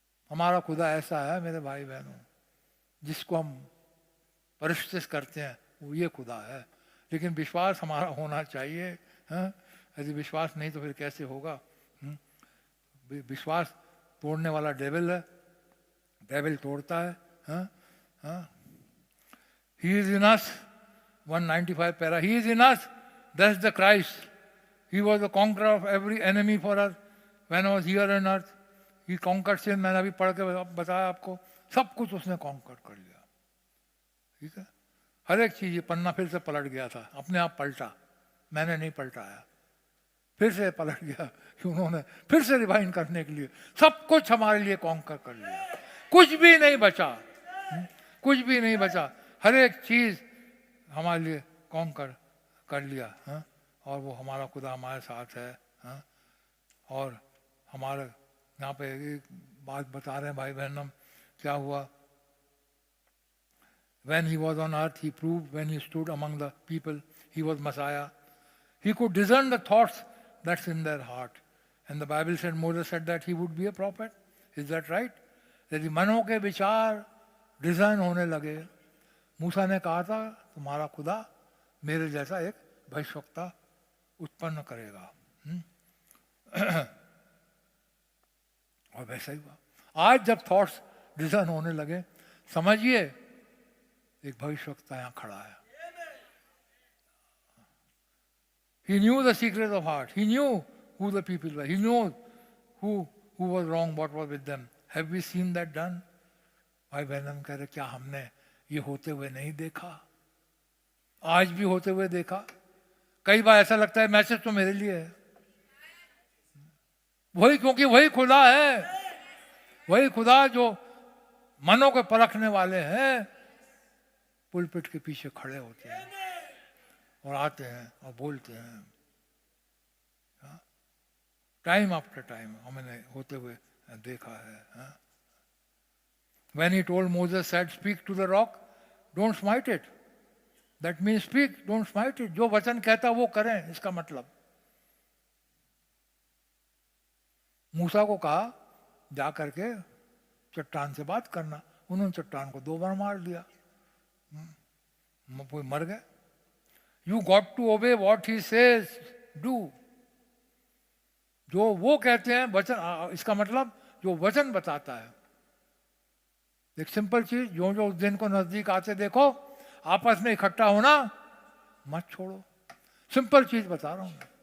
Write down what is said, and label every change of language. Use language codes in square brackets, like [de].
[hi] हमारा खुदा ऐसा है मेरे भाई बहनों, जिसको हम परिष्कृत करते हैं, वो ये खुदा है। लेकिन विश्वास हमारा होना चाहिए। यदि विश्वास नहीं तो फिर कैसे होगा? विश्वास तोड़ने वाला डेविल है, डेविल तोड़ता है। [en] He is in us, 195 para. He is in us, that's the Christ. He was the conqueror of every enemy for us when I was here on earth. He conquered sin. [hi] मैंने अभी पढ़ के बताया आपको, सब कुछ उसने कॉन्कर कर लिया। ठीक है, हर एक चीज, ये पन्ना फिर से पलट गया था, अपने आप पलटा, मैंने नहीं पलटाया, फिर से पलट गया कि उन्होंने फिर से रिवाइंड करने के लिए सब कुछ हमारे लिए कॉन्कर कर लिया। कुछ भी नहीं बचा, कुछ भी नहीं बचा, हर एक चीज हमारे लिए कॉन्कर कर लिया। और वो हमारा खुदा हमारे साथ है। हाँ? और हमारे यहाँ पे एक बात बता रहे हैं भाई बहन हम, क्या हुआ? [en] When he was on earth, he proved when he stood among the people, he was Messiah. He could discern the thoughts that's in their heart. And the Bible said, Moses said that he would be a prophet. Is that right? [hi] यदि मनों के विचार design होने लगे, मूसा ने कहा था तुम्हारा खुदा मेरे जैसा एक भविष्यवक्ता उत्पन्न करेगा। और वैसा ही हुआ। आज जब थॉट्स डिजाइन होने लगे, समझिए एक भविष्यवक्ता यहाँ खड़ा है। [en] He knew the secrets of heart. He knew who the people were. He knew who was wrong, what was with them. Have we seen that done? [hi] भाई बहन हम कह रहे क्या हमने ये होते हुए नहीं देखा? आज भी होते हुए देखा। कई बार ऐसा लगता है मैसेज तो मेरे लिए है, वही, क्योंकि वही खुदा है, वही खुदा जो मनों को परखने वाले हैं पुलपिट के पीछे खड़े होते हैं और आते हैं और बोलते हैं। टाइम आफ्टर टाइम हमने होते हुए देखा है। [en] When he told Moses said speak to the rock, don't smite it. That means speak, don't smite it. [hi] जो वचन कहता वो करें, इसका मतलब। मूसा को कहा जा करके चट्टान से बात करना, उन्होंने चट्टान को 2 बार मार दिया, कोई मर गए। [en] You got to obey what he says, do. [hi] जो वो कहते हैं वचन, इसका मतलब जो वचन बताता है। एक सिंपल चीज, जो जो उस दिन को नजदीक आते देखो, आपस में इकट्ठा होना मत छोड़ो। सिंपल चीज बता रहा हूं।